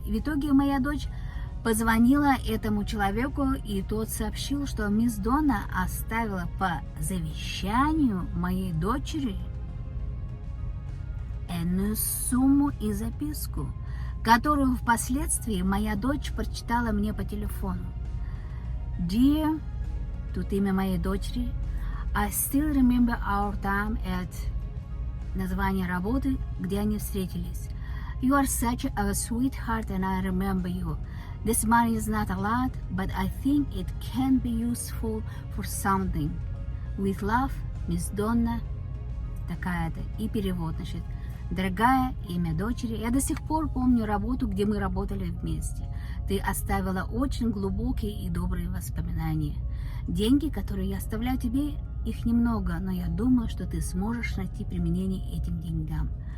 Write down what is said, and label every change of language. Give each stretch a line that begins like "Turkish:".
Russian: И в итоге моя дочь позвонила этому человеку, и тот сообщил, что мисс Донна оставила по завещанию моей дочери энную сумму и записку, которую впоследствии моя дочь прочитала мне по телефону.
English: Dear,
Russian: тут имя моей дочери,
English: I still remember our time at
Russian: название работы, где они встретились.
English: You are such a sweetheart and I remember you. This money is not a lot, but I think it can be useful for something. With love, Miss Donna,
Russian: такая-то. И перевод, значит: дорогая, имя дочери. Я до сих пор помню работу, где мы работали вместе. Ты оставила очень глубокие и добрые воспоминания. Деньги, которые я оставляю тебе, их немного, но я думаю, что ты сможешь найти применение этим деньгам.